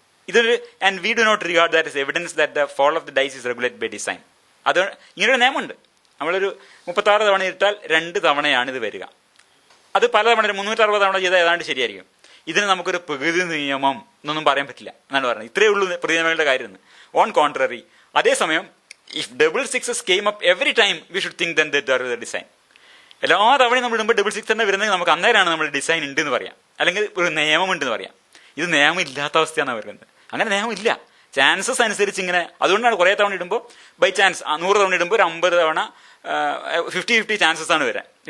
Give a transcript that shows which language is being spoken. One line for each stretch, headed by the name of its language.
English: ഇതൊരു and we do not regard that is evidence that the fall of the dice is regulated by design.
Malayalam: അത് ഇങ്ങനൊരു നിയമമുണ്ട്. നമ്മളൊരു 36 തവണ ഇട്ടാൽ 2 തവണയാണ് ഇത് വരിക. അത് പല തവണ 360 തവണ ചെയ്താൽ ഏതാണ്ട് ശരിയായിരിക്കും. ഇതിന് നമുക്കൊരു പ്രകൃതി നിയമം എന്നൊന്നും പറയാൻ പറ്റില്ല എന്നാണ് പറയുന്നത്. ഇത്രയേ ഉള്ളൂ പ്രകൃതി നിയമങ്ങളുടെ കാര്യം.
English: On contrary, അതേസമയം if double 6s came up every time we should think then that there is a design.
Malayalam: എല്ലാ തവണയും നമ്മൾ ഇടുമ്പോൾ ഡബിൾ 6 തന്നെ വരുന്നത് നമുക്ക് അന്നേരമാണ് നമ്മൾ ഡിസൈൻ ഉണ്ട് എന്ന് പറയാം, അല്ലെങ്കിൽ ഒരു നിയമം ഉണ്ടെന്ന് പറയാം. ഇത് നിയമം ഇല്ലാത്ത അവസ്ഥയാണ് വരുന്നത്. അങ്ങനെ നിയമം ഇല്ല. ചാൻസസ് അനുസരിച്ച് ഇങ്ങനെ, അതുകൊണ്ടാണ് കുറേ തവണ ഇടുമ്പോൾ ബൈ ചാൻസ് 100 തവണ ഇടുമ്പോൾ ഒരു 50 തവണ 50-50 ചാൻസസ് ആണ് വരാൻ.